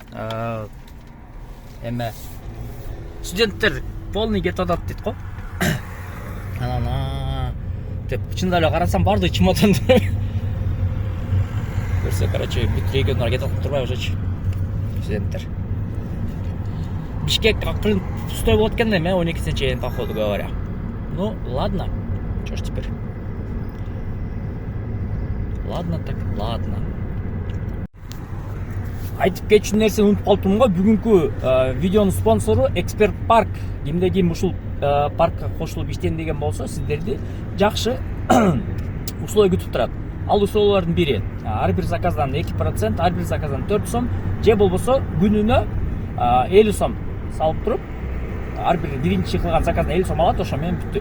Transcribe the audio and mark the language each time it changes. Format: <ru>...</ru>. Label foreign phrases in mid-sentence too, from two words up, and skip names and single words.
<ky>Эме студенттер полный кетип атат дейт го. Чында эле карасам бардык чемодан. Көрсө, короче, бүт региондар кетип турбай уже. студенттер. Бишкек акырын пустой болот экен да, мен 12-сине чейин,</ky> <ru>по ходу говоря. Ну, ладно. Что ж теперь? Ладно так, ладно.</ru> <ky>Айтып кетчү нерсени унутуп калыптырмын го. Бүгүнкү видеонун спонсору Эксперт Парк. Кимде ким ушул паркка кошулуп иштейм деген болсо, сиздерди жакшы условия күтүп турат. Ал условиялардын бири, ар бир заказдан 2%, ар бир заказдан 4 сом, же болбосо күнүнө 50 сом салып туруп, ар бир биринчи кылган заказдан 50 сом алат, ошо менен бүттү.</ky>